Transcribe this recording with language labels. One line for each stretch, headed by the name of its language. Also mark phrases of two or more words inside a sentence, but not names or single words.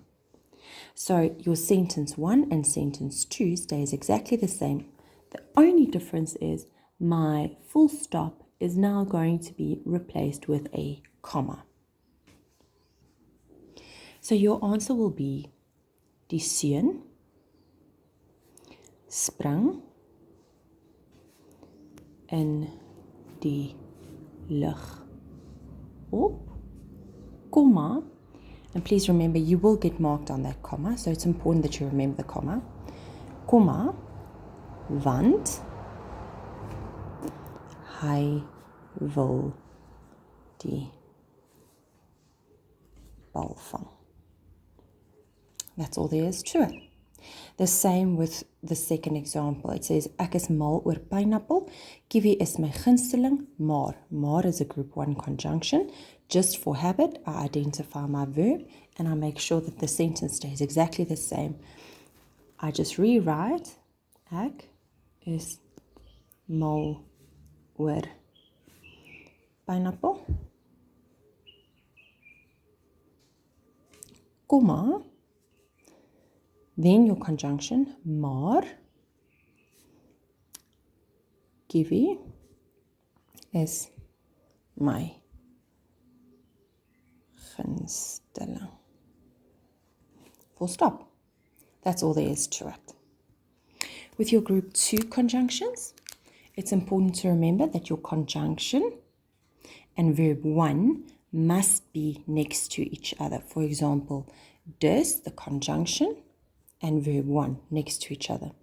English: So your sentence 1 and sentence 2 stays exactly the same. The only difference is my full stop is now going to be replaced with a comma. So your answer will be
Afrikaans: die seun spring in die lug op,
English: comma, and please remember you will get marked on that comma, so it's important that you remember the comma, comma,
Afrikaans: want hy wil die bal vang.
English: That's all there is to it. The same with the second example. It says,
Afrikaans: ek is mal oor pineapple. Kiwi is my gunsteling, maar.
English: Maar is a group 1 conjunction. Just for habit, I identify my verb and I make sure that the sentence stays exactly the same. I just rewrite,
Afrikaans: ek is mal oor pineapple,
English: comma, then your conjunction,
Afrikaans: maar, kiwi is my gunsteling.
English: Full stop. That's all there is to it. With your group 2 conjunctions, it's important to remember that your conjunction and verb 1 must be next to each other. For example, dus, the conjunction, and verb 1 next to each other.